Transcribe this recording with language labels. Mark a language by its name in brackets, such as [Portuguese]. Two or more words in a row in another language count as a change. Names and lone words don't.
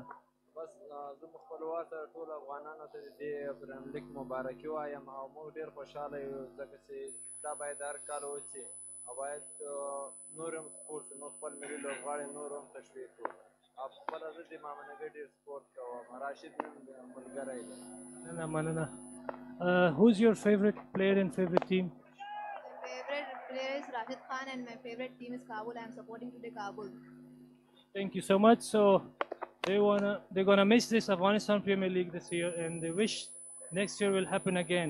[Pashto] بس زه په خپل واسه ټول افغانانو ته د دې پریمیر لیګ مبارکي وایم او موږ ډېر خوشحاله یو ځکه چې دا باید هر کال وشي او باید نور هم سپورټ زموږ خپل ملي لوبغاړي نور هم تشویق کړو. او خپله زه د مامنګۍ ډېر سپورټ کوم. راشد مې ملګری دی. مننه. [English] Who's your favorite player and favorite team? My favorite player is Rashid Khan and my favorite team is Kabul. I am supporting today Kabul. Thank you so much. So they're gonna miss this Afghanistan Premier League this year, and they wish next year will happen again.